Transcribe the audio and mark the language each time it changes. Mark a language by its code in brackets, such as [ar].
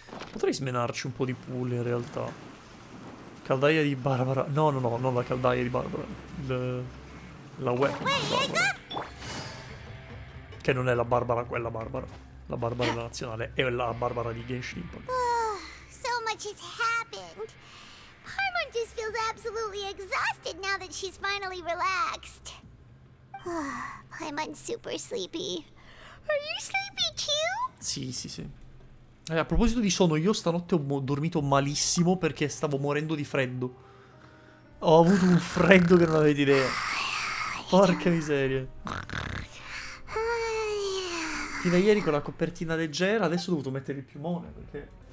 [it] Potrei smenarci un po' di pool in realtà. Caldaia di Barbara. No, no, no, non la caldaia di Barbara. La weapon di Barbara. Che non è la Barbara, quella Barbara. La Barbara nazionale è la Barbara di Genshin Impact. [en] So much has happened. Paimon just feels absolutely exhausted now that she's finally relaxed. Paimon's super sleepy. Are you sleepy too? [it] Sì, sì, sì. A proposito di sonno, io stanotte ho dormito malissimo perché stavo morendo di freddo. Ho avuto un freddo che non avete idea. Porca miseria. Fino a ieri con la copertina leggera, adesso ho dovuto mettere il piumone perché...